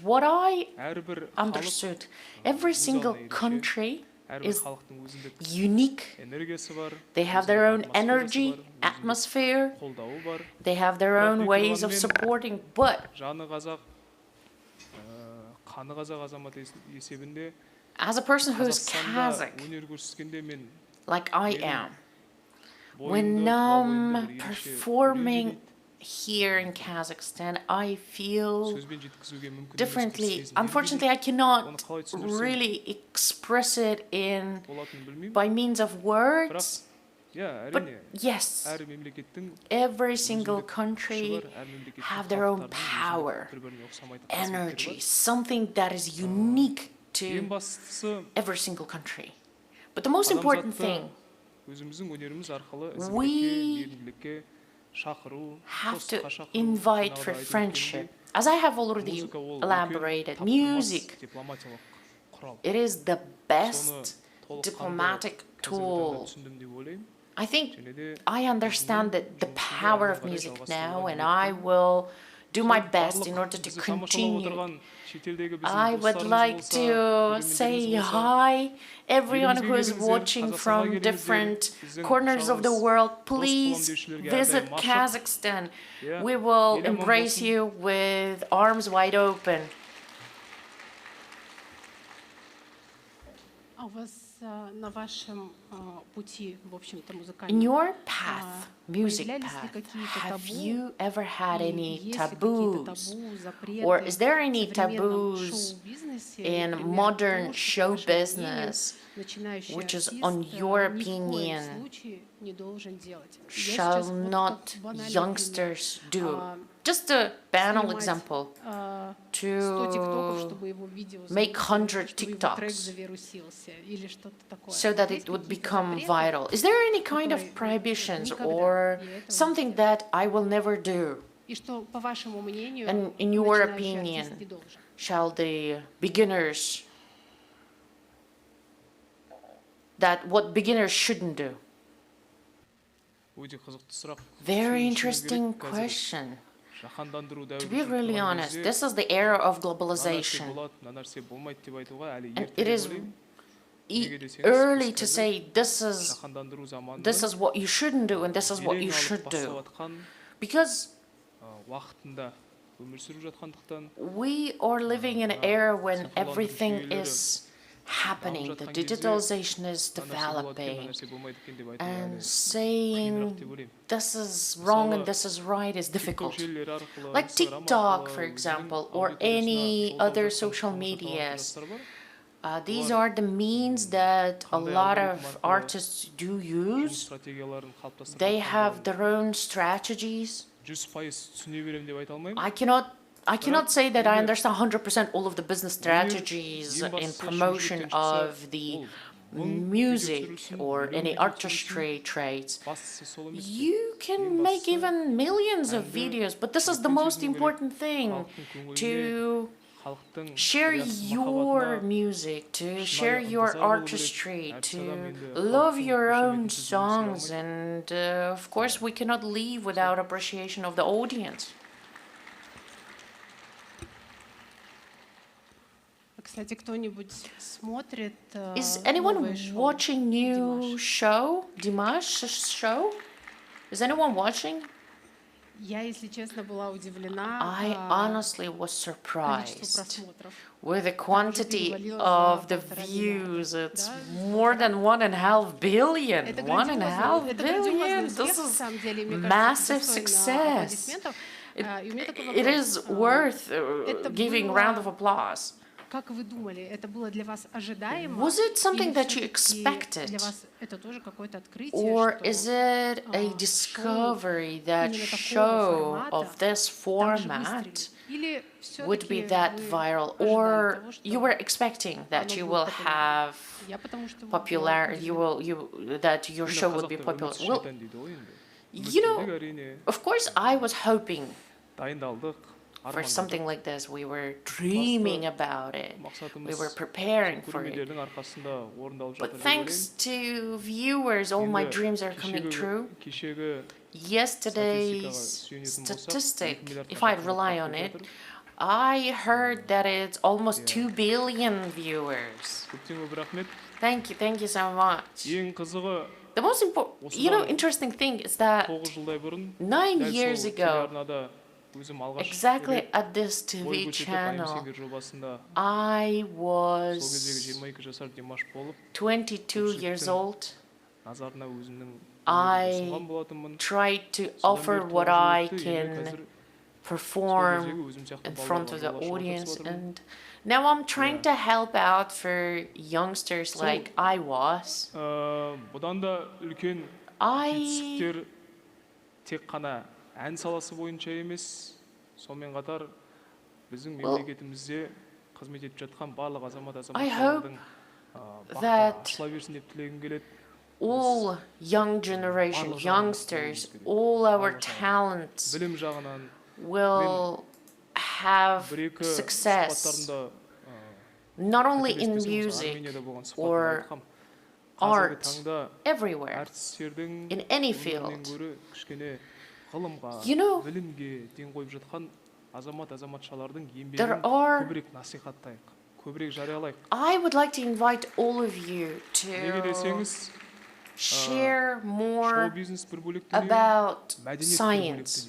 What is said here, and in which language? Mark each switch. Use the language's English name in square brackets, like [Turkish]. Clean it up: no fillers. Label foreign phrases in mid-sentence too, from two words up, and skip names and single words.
[English] What I understood, every single country is unique. They have their own energy, atmosphere. They have their own ways of supporting. But [Kazakh] қаны қазақ азаматы есебінде [English] As a person who's [Kazakh] Қазақстанда [English] Kazakh, [Kazakh] өнер көрсеткенде мен [English] like I am, when [Kazakh] бойымды, тұла бойымды [English] I'm [Kazakh] бір ерекше [English] performing here in Kazakhstan, I feel [Kazakh] сөзбен жеткізуге мүмкін емес бір [English] differently. [Kazakh] сезім. [English] Unfortunately, I [Kazakh] Оны [English] cannot [Kazakh] қалай түсіндірсем [English] really express it in [Kazakh] болатынын білмеймін. [English] by means of [Kazakh] Бірақ [English] words. [Kazakh] иә, [English] But [Kazakh] әрине [English] yes, [Kazakh] әр мемлекеттің [English] every single [Kazakh] өзіндік [English] country [Kazakh] күші бар, әр мемлекеттің [English] have their own [Kazakh] халықтарының [English] power, [Kazakh] өзіндік бір-біріне ұқсамайтын қасиеттері [English] energy, [Kazakh] бар. [English] something that is unique [Kazakh] Ең [English] to [Kazakh] бастысы [English] every single country. But the most important [Kazakh] адамзатты [English] thing, [Kazakh] өзіміздің өнеріміз арқылы [English] we [Kazakh] ізгілікке, мейірімділікке шақыру, [English] have to [Kazakh] достыққа шақыру, [English] invite [Kazakh] жаңағыдай [English] for [Kazakh] айтып [English] friendship. [Kazakh] өткендей, [English] As I have already [Kazakh] музыка ол [English] elaborated, [Kazakh] үлкен таптырмас [English] music, [Kazakh] дипломатиялық құрал. [English] it is the [Kazakh] Соны [English] best [Kazakh] толыққанды [English] diplomatic [Kazakh] қазіргі таңда [English] tool. [Kazakh] түсіндім деп ойлаймын. [English] I think [Kazakh] Және де [English] I understand the [Kazakh] жұмысымды [English] power of [Kazakh] әрі қарай [English] music [Kazakh] жалғастыруға [English] now, and [Kazakh] ниеттемін. [English] I will do my best [Kazakh] Барлық [English] in order to [Kazakh] бізді тамашалап [English] continue. [Kazakh] отырған шетелдегі біздің [English] I would [Kazakh] достарымыз [English] like [Kazakh] болса, [English] to [Kazakh] көрермендеріміз [English] say [Kazakh] болса, [English] hi, everyone who is [Kazakh] елімізге [English] watching [Kazakh] келіңіздер, [English] from [Kazakh] Қазақстанға [English] different [Kazakh] келіңіздер, біздің [English] corners of the [Kazakh] құшағымыз [English] world. [Kazakh] дос [English] Please [Kazakh] боламын деушілерге [English] visit [Kazakh] әрдайым ашық. [English] Kazakhstan. [Kazakh] Иә, [English] We will [Kazakh] ел аман [English] embrace [Kazakh] болсын. [English] you with arms wide open. [Russian] А у вас на вашем пути, в общем-то, [English] In [Russian] музыкальном, [English] your path, music [Russian] появлялись ли [English] path, [Russian] какие-то [English] have [Russian] табу? [English] you ever had [Russian] И [English] any [Russian] есть ли какие-то [English] taboos? [Russian] табу, запреты [English] Or is there any [Russian] в современном [English] taboos [Russian] шоу-бизнесе, [English] in [Russian] например, [English] modern [Russian] то, что, [English] show [Russian] по вашему мнению, [English] business, [Russian] начинающий [English] which is, [Russian] артист [English] on your [Russian] ни в коем [English] opinion, [Russian] случае не должен делать? Я [English] shall [Russian] сейчас вот [English] not [Russian] как банальный [English] youngsters do? [Russian] пример. [English] Just a banal [Russian] Снимать, [English] example. [Russian] 100 тиктоков, [English] To [Russian] чтобы его видео [English] make 100 [Russian] чтобы его трек [English] TikToks [Russian] завирусился или что-то такое. [English] so that [Russian] Есть [English] it would [Russian] какие-то [English] become [Russian] запреты, [English] viral. Is there any kind of [Russian] которые [English] prohibitions [Russian] никогда [English] or [Russian] я этого не [English] something [Russian] сделаю? [English] that I will never do? [Russian] И что, по вашему мнению, [English] And in your [Russian] начинающий [English] opinion, [Russian] артист не должен? [English] shall the beginners, that what beginners shouldn't do? [Kazakh] Өте қызықты сұрақ. [English] Very [Kazakh] Түсінуіміз [English] interesting [Kazakh] керек. Қазір [English] question. [Kazakh] жаһандандыру [English] To [Kazakh] дәуірі [English] be [Kazakh] жүріп [English] really [Kazakh] тұрған [English] honest, [Kazakh] кезде, [English] this is the era of [Kazakh] мына нәрсе [English] globalization. [Kazakh] болады, мына нәрсе болмайды деп айтуға әлі [English] And [Kazakh] ерте [English] it [Kazakh] деп [English] is [Kazakh] ойлаймын. e- Неге десеңіз, [English] early [Kazakh] біз [English] to [Kazakh] қазір [English] say [Kazakh] жаһандандыру [English] this [Kazakh] заманының [English] is what you shouldn't do and this is what you [Kazakh] белең алып [English] should do. [Kazakh] бастап жатқан [English] Because [Kazakh] уақытында өмір сүріп жатқандықтан [English] we are living in an era when [Kazakh] цифрландыру [English] everything [Kazakh] жүйелері [English] is happening, the [Kazakh] жатқан кезде, [English] digitalization is [Kazakh] мына нәрсе болады екен, мына [English] developing, [Kazakh] нәрсе болмайды екен деп айту [English] and [Kazakh] әлі қиынырақ [English] saying [Kazakh] деп ойлаймын. [English] this is wrong and [Kazakh] Мысалы, [English] this is right is [Kazakh] TikTok [English] difficult. [Kazakh] желілері арқылы, [English] Like [Kazakh] Instagram [English] TikTok, [Kazakh] арқылы [English] for [Kazakh] өзінің [English] example, or [Kazakh] аудиториясына [English] any [Kazakh] жолдап [English] other [Kazakh] жатқан [English] social [Kazakh] тамаша [English] medias. [Kazakh] таланттар бар. [English] These are the means that a [Kazakh] Қандай [English] lot [Kazakh] алгоритм [English] of [Kazakh] арқылы [English] artists do [Kazakh] жұмыс [English] use. [Kazakh] стратегияларын қалыптастырып [English] They [Kazakh] жатқандарын [English] have their own strategies. [Kazakh] 100% түсіне беремін деп айта алмаймын. [English] I cannot say that I [Kazakh] Егер [English] understand 100% all of the business strategies [Kazakh] ең [English] in [Kazakh] бастысы [English] promotion [Kazakh] шешілген жақсы [English] of the [Kazakh] ол мың [English] music [Kazakh] видео түсірілсін, [English] or [Kazakh] миллион [English] any [Kazakh] видео [English] artistry trades. [Kazakh] бастысы сол емес пе? [English] You can [Kazakh] Ең [English] make [Kazakh] бастысы [English] even millions of [Kazakh] әнді [English] videos, but this is the [Kazakh] үлкен [English] most [Kazakh] сезіну керек. [English] important thing [Kazakh] Халықтың көңіліне, [English] to [Kazakh] халықтың [English] share [Kazakh] риясыз [English] your [Kazakh] махаббатына [English] music, to [Kazakh] шынайы [English] share your [Kazakh] ынтызар болу керек. [English] artistry, [Kazakh] Әртіс [English] to [Kazakh] адам енді [English] love [Kazakh] халықтың [English] your own [Kazakh] қошеметінсіз өмір сүре [English] songs, [Kazakh] алмайды. [English] and of course we cannot leave without appreciation of the audience. [Russian] Кстати, кто-нибудь смотрит [English] Is anyone [Russian] новое шоу [English] watching new [Russian] Димаш? [English] show, Dimash's show? Is anyone watching? [Russian] Я, если честно, была удивлена [English] I honestly was [Russian] количеству [English] surprised [Russian] просмотров. [English] with the quantity [Russian] перевалило [English] of [Russian] за [English] the [Russian] 1,5 [English] views. [Russian] миллиарда, [English] It's [Russian] да? [English] more than 1.5 billion. [Russian] Это [English] 1.5 [Russian] это [English] billion. [Russian] грандиозный успех, [English] This [Russian] на [English] is [Russian] самом деле, мне кажется, [English] massive [Russian] достойно [English] success. [Russian] аплодисментов. И у меня такой [English] It [Russian] вопрос. [English] is worth [Russian] это [English] giving [Russian] было- [English] round of applause. [Russian] Как вы думали, это было для вас ожидаемо? [English] Was it something [Russian] Или [English] that you [Russian] всё-таки [English] expected? [Russian] Для вас это тоже какое-то открытие, [English] Or [Russian] что [English] is it a [Russian] шоу [English] discovery that [Russian] именно такого [English] show [Russian] формата [English] of this [Russian] так же [English] format [Russian] выстрелит? Или [English] would be [Russian] всё-таки [English] that [Russian] вы [English] viral? [Russian] ожидали [English] Or [Russian] того, что [English] you were expecting that [Russian] оно [English] you [Russian] будет [English] will [Russian] популярным? [English] have [Russian] Я потому что была [English] popular, you [Russian] удивлена. [English] will, that your show would be [Kazakh] Қазақта [English] popular? [Kazakh] үмітсіз [English] Well, [Kazakh] шайтан дейді ғой енді. [English] you know, [Kazakh] Үміттендік әрине, [English] of course I was hoping [Kazakh] дайындалдық, [English] for [Kazakh] армандадық. [English] something like this. We were dreaming about it. We [Kazakh] Мақсатымыз [English] were preparing for it. [Kazakh] көрермендердің арқасында орындалып жатыр [English] But [Kazakh] деп [English] thanks [Kazakh] ойлаймын. [English] to viewers, all my [Kazakh] Енді [English] dreams are coming true. [Kazakh] кешегі [English] Yesterday's [Kazakh] статистикаға сүйенетін болсақ, [English] statistic, [Kazakh] 2 миллиардқа [English] if I [Kazakh] жақын [English] rely [Kazakh] болып [English] on it, [Kazakh] жатыр. [English] I heard that it's almost Yeah. 2 billion viewers. [Kazakh] Көптен көп рахмет. [English] Thank you so much. [Kazakh] Ең қызығы [English] The most important, [Kazakh] осыдан [English] interesting thing is that [Kazakh] 9 жылдай бұрын [English] 9 [Kazakh] дәл [English] years [Kazakh] сол [English] ago, [Kazakh] телеарнада [English] Exactly at this TV channel, I was 22 years old. I tried to offer what I can perform in front of the audience, and now I'm trying to help out for youngsters like I was. [Kazakh] бұдан да үлкен жетістіктер тек қана ән саласы бойынша емес, сонымен қатар біздің мемлекетімізде қызмет етіп жатқан барлық азаматтардың бақыты ашыла берсін деп тілегім келеді. [English] All young generation, youngsters, all our talents [Kazakh] білім жағынан [English] will have success, not only in music or art, everywhere, in any field. You know, there are, I would like to invite all of you to share more about science.